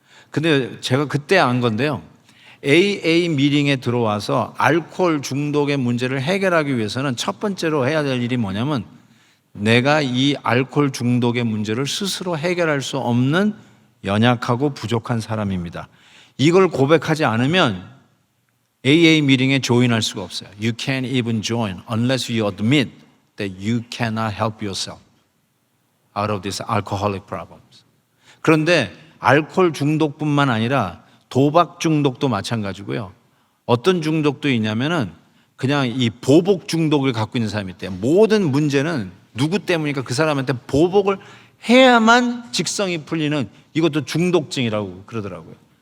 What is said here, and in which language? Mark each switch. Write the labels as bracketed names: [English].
[Korean] 근데 제가 그때 안 건데요, AA 미팅에 들어와서 알코올 중독의 문제를 해결하기 위해서는 첫 번째로 해야 될 일이 뭐냐면 내가 이 알코올 중독의 문제를 스스로 해결할 수 없는 연약하고 부족한 사람입니다. 이걸 고백하지 않으면 AA 미팅에 조인할 수가 없어요. [English] You can't even join unless you admit that you cannot help yourself out of these alcoholic problems. [Korean] 그런데 알코올 중독뿐만 아니라 도박 중독도 마찬가지고요. 어떤 중독도 있냐면은 그냥 이 보복 중독을 갖고 있는 사람이 있대요. 모든 문제는 누구 때문이니까 그 사람한테 보복을 해야만 직성이 풀리는, 이것도 중독증이라고 그러더라고요.